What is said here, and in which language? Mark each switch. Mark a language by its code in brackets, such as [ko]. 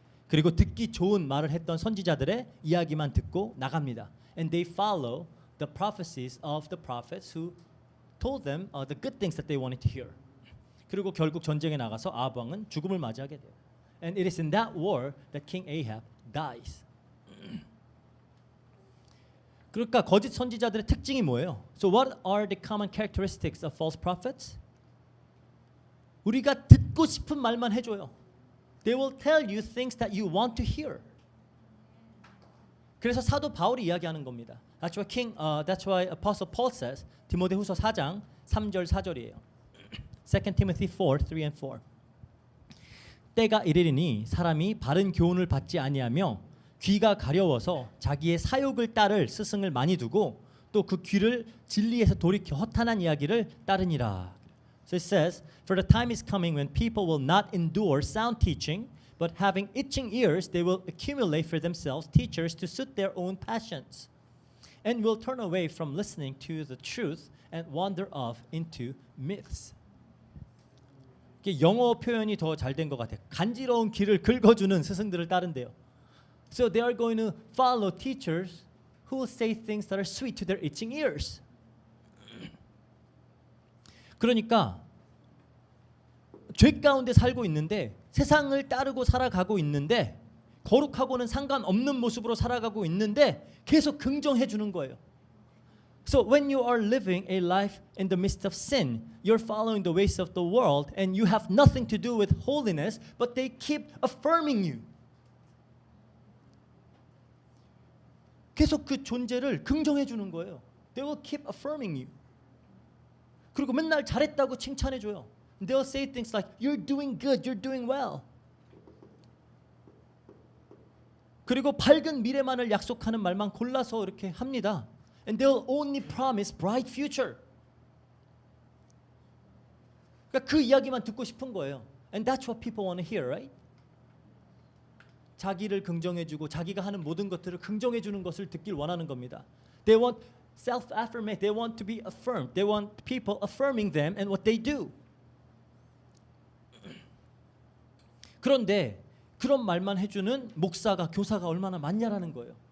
[ko] 그리고 듣기 좋은 말을 했던 선지자들의 이야기만 듣고 나갑니다. [en] And they follow the prophecies of the prophets who told them the good things that they wanted to hear. [ko] 그리고 결국 전쟁에 나가서 아합 왕은 죽음을 맞이하게 돼요. [en] And it is in that war that King Ahab dies. [ko] 그러니까 거짓 선지자들의 특징이 뭐예요? [en] So what are the common characteristics of false prophets? [ko] 우리가 듣고 싶은 말만 해줘요. [en] They will tell you things that you want to hear. [ko] 그래서 사도 바울이 이야기하는 겁니다. [en] That's why Apostle Paul says, [ko] 디모데후서 4장 3절 4절이에요. [en] 2 Timothy 4:3 and 4. [ko] 때가 이르리니 사람이 바른 교훈을 받지 아니하며 귀가 가려워서 자기의 사욕을 따를 스승을 많이 두고 또 그 귀를 진리에서 돌이켜 허탄한 이야기를 따르니라. [en] So it says, For the time is coming when people will not endure sound teaching, but having itching ears, they will accumulate for themselves teachers to suit their own passions, and will turn away from listening to the truth and wander off into myths. [ko] 영어 표현이 더 잘 된 것 같아요. 간지러운 귀를 긁어주는 스승들을 따른대요. [en] So they are going to follow teachers who will say things that are sweet to their itching ears. [ko] 그러니까 죄 가운데 살고 있는데 세상을 따르고 살아가고 있는데 거룩하고는 상관없는 모습으로 살아가고 있는데 계속 긍정해 주는 거예요. [en] So when you are living a life in the midst of sin, you're following the ways of the world and you have nothing to do with holiness, but they keep affirming you. [ko] 계속 그 존재를 긍정해 주는 거예요. [en] They will keep affirming you. [ko] 그리고 맨날 잘했다고 칭찬해 줘요. [en] They'll say things like, "You're doing good, you're doing well." [ko] 그리고 밝은 미래만을 약속하는 말만 골라서 이렇게 합니다. [en] And they'll only promise bright future. [ko] 그러니까 그 이야기만 듣고 싶은 거예요. [en] And that's what people want to hear, right? [ko] 자기를 긍정해주고 자기가 하는 모든 것들을 긍정해주는 것을 듣길 원하는 겁니다. [en] They want self-affirmation. They want to be affirmed. They want people affirming them and what they do. [ko] 그런데 그런 말만 해주는 목사가 교사가 얼마나 많냐라는 거예요.